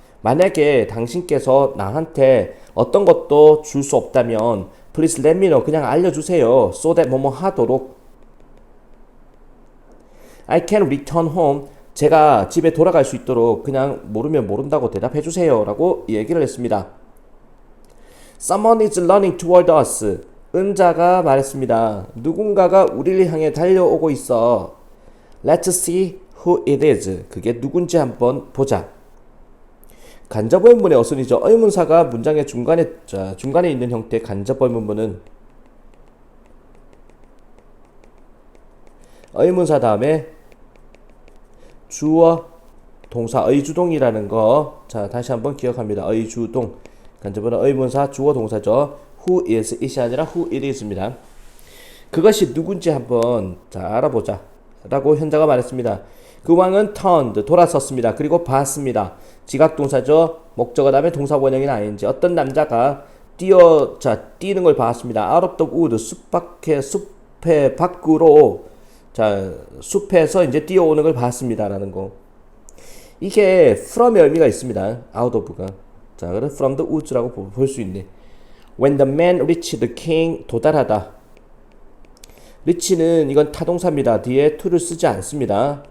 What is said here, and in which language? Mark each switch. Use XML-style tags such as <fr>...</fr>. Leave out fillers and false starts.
<ko>만약에 당신께서 나한테 어떤 것도 줄 수 없다면</ko> <en>Please let me know.</en> <ko>그냥 알려주세요.</ko> <en>So that</en> <ko>뭐뭐 하도록.</ko> <en>I can return home.</en> <ko>제가 집에 돌아갈 수 있도록 그냥 모르면 모른다고 대답해 주세요. 라고 얘기를 했습니다.</ko> <en>Someone is running toward us.</en> <ko>은자가 말했습니다. 누군가가 우리를 향해 달려오고 있어.</ko> <en>Let's see who it is.</en> <ko>그게 누군지 한번 보자. 간접 의문문의 어순이죠. 의문사가 문장의 중간에 있는 형태의 간접 의문문은 의문사 다음에 주어 동사 의주동이라는 거. 자, 다시 한번 기억합니다. 의주동. 간접어는 의문사 주어 동사죠.</ko> <en>Who is it이</en> <ko>아니라</ko> <en>who it is입니다.</en> <ko>그것이 누군지 한번 자, 알아보자 라고 현자가 말했습니다. 그 왕은 turned 돌아섰습니다. 그리고 봤습니다. 지각동사죠. 목적어 다음에 동사 원형인 ing. 어떤 남자가 뛰는 걸 봤습니다.</ko> <en>Out of the wood</en> <ko>숲의 밖으로 자, 숲에서 이제 뛰어오는 걸 봤습니다라는 거. 이게 from의 의미가 있습니다. out of가. 자, 그래서 from the woods라고 볼 수 있네.</ko> <en>When the man reached the king,</en> <ko>도달하다. reach는 이건 타동사입니다. 뒤에 to를 쓰지 않습니다.</ko>